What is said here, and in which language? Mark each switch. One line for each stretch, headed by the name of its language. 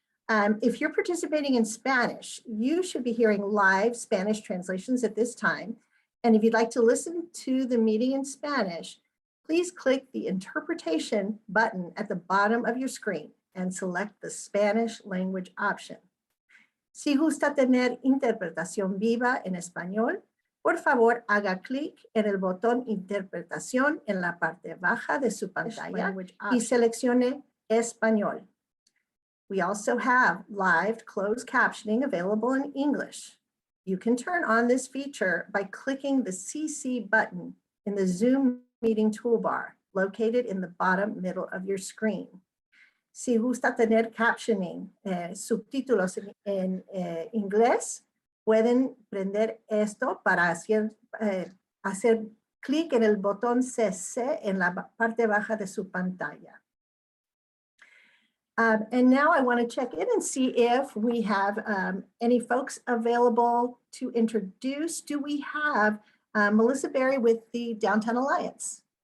English: If you're participating in Spanish, you should be hearing live Spanish translations at this time. And if you'd like to listen to the meeting in Spanish, please click the interpretation button at the bottom of your screen and select the Spanish language option.
Spanish: Si gusta tener interpretación viva en español, por favor haga clic en el botón interpretación en la parte baja de su pantalla y seleccione español.
English: We also have live closed captioning available in English. You can turn on this feature by clicking the CC button in the Zoom meeting toolbar located in the bottom middle of your screen.
Spanish: Si gusta tener captioning, subtítulos en inglés, pueden prender esto para hacer clic en el botón CC en la parte baja de su pantalla.
English: And now I want to check in and see if we have any folks available to introduce. Do we have Melissa Berry with the Downtown Alliance?